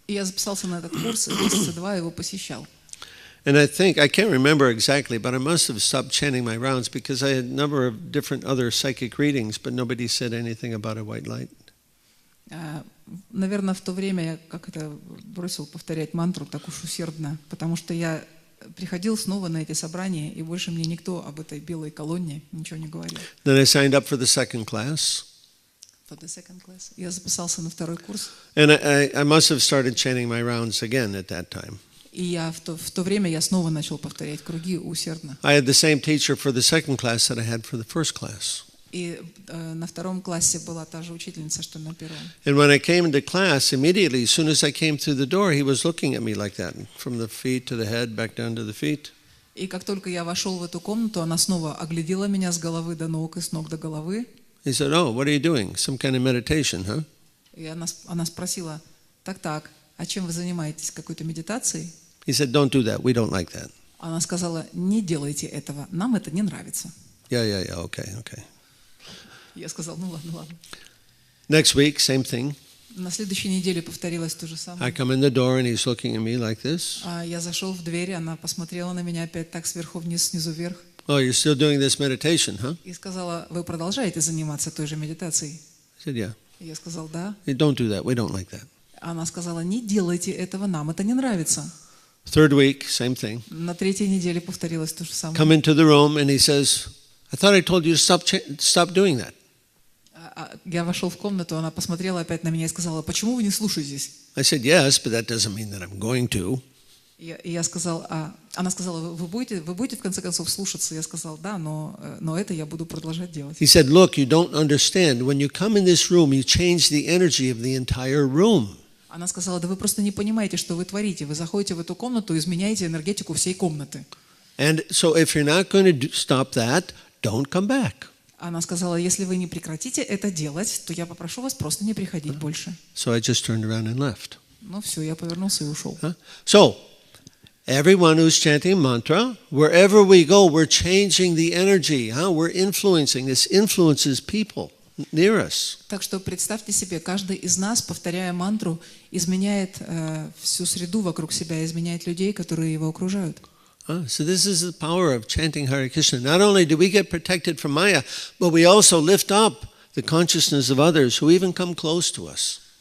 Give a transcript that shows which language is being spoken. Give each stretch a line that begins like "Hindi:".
Russian: И я записался на этот курс, и месяца 2 его посещал.
English: And I can't remember exactly, but I must have stopped chanting my rounds because I had a number of different other psychic readings, but nobody said anything about a white light.
Russian: Наверное, в то время я бросил повторять мантру так уж усердно, потому что я приходил снова на эти собрания, и больше мне никто об этой белой колонне ничего не говорил.
English: Then I signed up for the second class. For the second class.
Russian: Я записался на второй курс.
English: And I must have started chanting my rounds again at that time.
Russian: И в то время я снова начал повторять круги усердно.
English: I had the same teacher for the second class that I had for the first class.
Russian: И на втором классе была та же учительница, что на первом.
English: And when I came into class, immediately, as soon as I came through the door, he was looking at me like that, from the feet to the head, back down to the feet.
Russian: И как только я вошел в эту комнату, она снова оглядела меня с головы до ног и с ног до головы.
English: He said, "Oh, what are you doing? Some kind of meditation, huh?"
Russian: И она спросила: так, а чем вы занимаетесь? Какой-то медитацией?
English: He said, "Don't do that. We don't like that."
Russian: Она сказала: не делайте этого, нам это не нравится.
English: Yeah, okay.
Russian: Я сказал, ну ладно, ладно.
English: Next week, same thing.
Russian: На следующей неделе повторилось то же
English: I
Russian: самое.
English: come in the door and he's looking at me like this.
Russian: Я зашел в дверь, она посмотрела на меня опять так сверху вниз, снизу вверх.
English: Oh, you're still doing this meditation, huh?
Russian: И сказала, вы продолжаете заниматься той же медитацией?
English: I said, yeah.
Russian: Я сказал, да.
English: Hey, don't do that. We don't like that.
Russian: Она сказала, не делайте этого, нам это не нравится.
English: Third week, same thing.
Russian: На третьей неделе повторилось то же самое.
English: Come into the room and he says, I thought I told you to stop doing that.
Russian: Я вошел в комнату, она посмотрела опять на меня и сказала, почему вы не слушаетесь?
English: I said, yes, but that doesn't mean that I'm going to.
Russian: Я сказал, она сказала, вы будете в конце концов слушаться? Я сказал, да, но это я буду продолжать делать.
English: He said, look, you don't understand. When you come in this room, you change the energy of the entire room.
Russian: Она сказала, да вы просто не понимаете, что вы творите. Вы заходите в эту комнату, изменяете энергетику всей комнаты.
English: And so if you're not going to stop that, don't come back.
Russian: Она сказала, если вы не прекратите это делать, то я попрошу вас просто не приходить больше.
English: So I just turned around and left.
Russian: Ну все, я повернулся и ушел.
English: So, everyone who's chanting mantra, wherever we go, we're changing the energy. We're influencing. This influences people near us.
Russian: Так что представьте себе, каждый из нас, повторяя мантру, изменяет всю среду вокруг себя, изменяет людей, которые его окружают.
English: So this is the power of chanting Hare Krishna. Not only do we get protected from Maya, but we also lift up the consciousness of others who even come close to us.